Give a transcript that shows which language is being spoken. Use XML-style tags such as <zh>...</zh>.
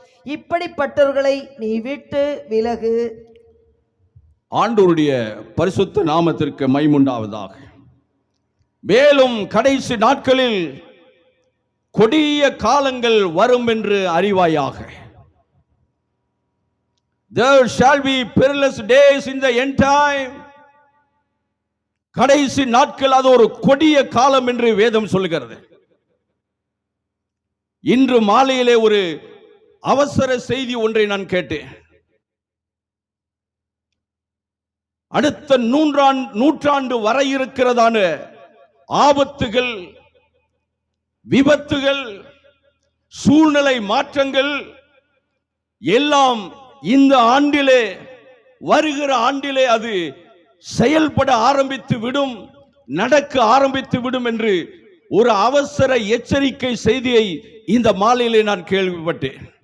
<ta>இப்படிப்பட்டவர்களை நீ விட்டு விலகு. ஆண்டவருடைய பரிசுத்த நாமத்திற்கு மகிமையுண்டாவதாக. மேலும் கடைசி நாட்களில் கொடிய காலங்கள் வரும் என்று அறிவாயாக.</ta> <en>There shall be perilous days in the end time.</en> <ta>கடைசி நாட்கள் அது ஒரு கொடிய காலம் என்று வேதம் சொல்கிறது. இன்று மாலையிலே ஒரு அவசர செய்தி ஒன்றை நான் கேட்டேன். அடுத்த நூற்றாண்டு வர இருக்கிறதான ஆபத்துகள், விபத்துகள், சூழ்நிலை மாற்றங்கள் எல்லாம் இந்த ஆண்டிலே, வருகிற ஆண்டிலே அது செயல்பட ஆரம்பித்து விடும், நடக்க ஆரம்பித்து விடும் என்று ஒரு அவசர எச்சரிக்கை செய்தியை இந்த மாலையிலே நான் கேள்விப்பட்டேன்.</ta>